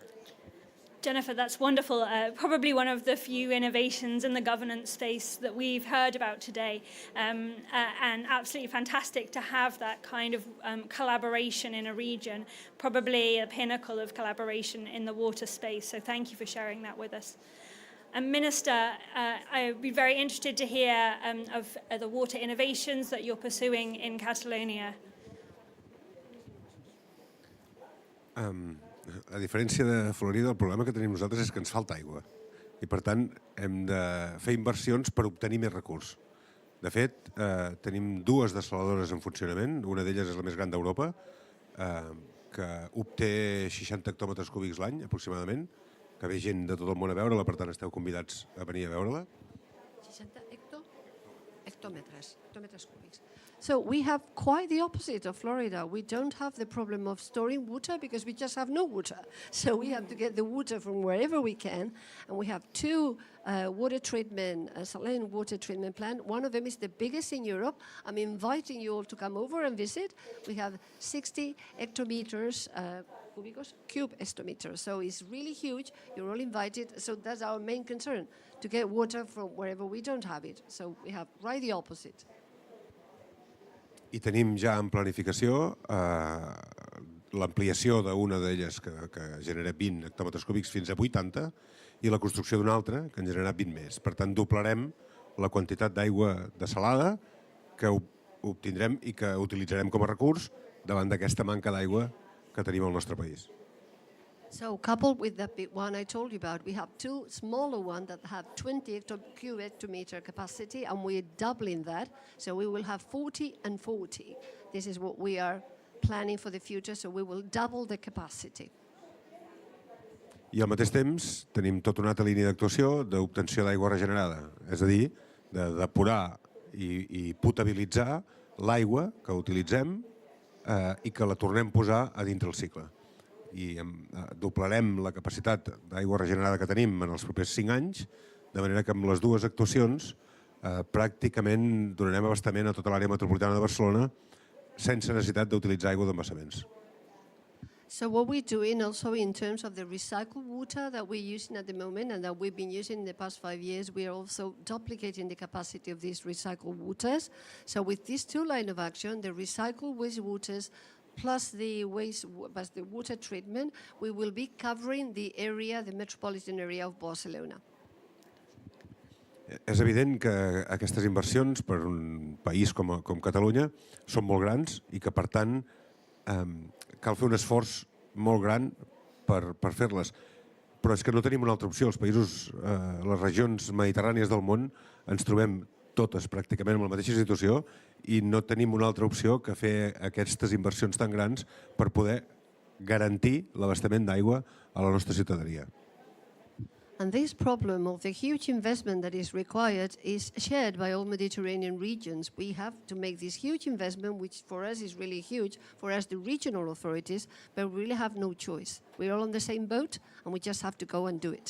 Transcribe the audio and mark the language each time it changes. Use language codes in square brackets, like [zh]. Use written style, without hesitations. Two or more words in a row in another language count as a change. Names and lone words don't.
[en] Jennifer, that's wonderful. Probably one of the few innovations in the governance space that we've heard about today, and absolutely fantastic to have that kind of collaboration in a region, probably a pinnacle of collaboration in the water space. So thank you for sharing that with us. And Minister, I'd be very interested to hear of the water innovations that you're pursuing in Catalonia. [ca] A diferència de Florida, el problema que tenim nosaltres és que ens falta aigua. I, per tant, hem de fer inversions per obtenir més recurs. De fet, tenim 2 dessaladores en funcionament, una d'elles és la més gran d'Europa, que obté 60 hectòmetres cúbics l'any, aproximadament, que ve gent de tot el món a veure-la, per tant, esteu convidats a venir a veure-la. 60 hectòmetres cúbics. [en] So we have quite the opposite of Florida. We don't have the problem of storing water because we just have no water. So we have to get the water from wherever we can. And we have 2 water treatment, saline water treatment plant. One of them is the biggest in Europe. I'm inviting you all to come over and visit. We have 60 hectometers, cube hectometers. So it's really huge. You're all invited. So that's our main concern, to get water from wherever we don't have it. So we have right the opposite. [ca] I tenim ja en planificació l'ampliació d'una d'elles que genera 20 hectòmetres cúbics fins a 80 i la construcció d'una altra que en generarà 20 més. Per tant, doblarem la quantitat d'aigua desalada que obtindrem i que utilitzarem com a recurs davant d'aquesta manca d'aigua que tenim al nostre país. [en] So coupled with that big one I told you about, we have 2 smaller ones that have 20 cube hectometer capacity, and we're doubling that. So we will have 40 and 40. This is what we are planning for the future, so we will double the capacity. [ca] I al mateix temps tenim tota una altra línia d'actuació d'obtenció d'aigua regenerada, és a dir, de depurar i potabilitzar l'aigua que utilitzem i que la tornem a posar a dintre el cicle. I doblarem la capacitat d'aigua regenerada que tenim en els propers 5 anys, de manera que amb les 2 actuacions pràcticament donarem abastament a tota l'àrea metropolitana de Barcelona sense necessitat d'utilitzar aigua d'embassaments. [en] So what we're doing also in terms of the recycled water that we're using at the moment and that we've been using in the past 5 years, we are also duplicating the capacity of these recycled waters. So with these 2 lines of action, the recycled wastewaters plus the water treatment, we will be covering the area, the metropolitan area of Barcelona. [ca] És evident que aquestes inversions per un país com Catalunya són molt grans i que, per tant, cal fer un esforç molt gran per fer-les. Però és que no tenim una altra opció. Els països, les regions mediterrànies del món, ens trobem totes pràcticament en la mateixa situació i no tenim una altra opció que fer aquestes inversions tan grans per poder garantir l'abastament d'aigua a la nostra ciutadania. [en] And this problem of the huge investment that is required is shared by all Mediterranean regions. We have to make this huge investment, which for us is really huge, for us the regional authorities, but we really have no choice. We're all on the same boat and we just have to go and do it.